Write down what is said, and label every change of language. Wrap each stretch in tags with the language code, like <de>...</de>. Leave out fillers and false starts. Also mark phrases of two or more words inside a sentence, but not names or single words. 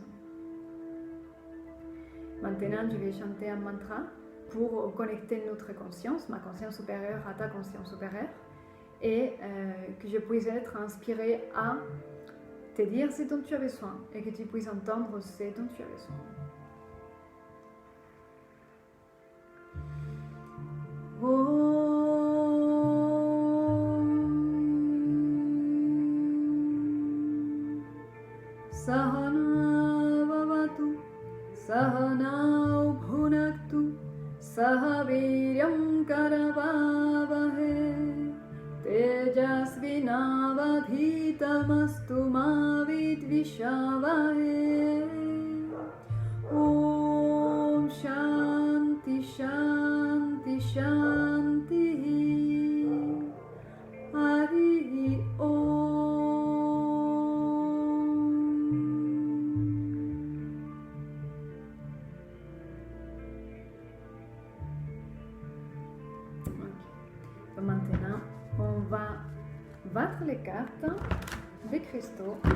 <fr>Maintenant, je vais chanter un mantra pour connecter notre conscience, ma conscience supérieure à ta conscience supérieure, et que je puisse être inspirée à te dire ce dont tu as besoin et que tu puisses entendre ce dont tu as besoin.</fr> <sa>सह नाववतु सह नौ भुनक्तु सह वीर्यं करवावहै तेजस्विनावधीतमस्तु मा विद्विषावहै. ॐ शान्ति शान्ति शान्ति. हरि ॐ.</sa> <fr>Maintenant, on va battre les cartes des cristaux.</fr>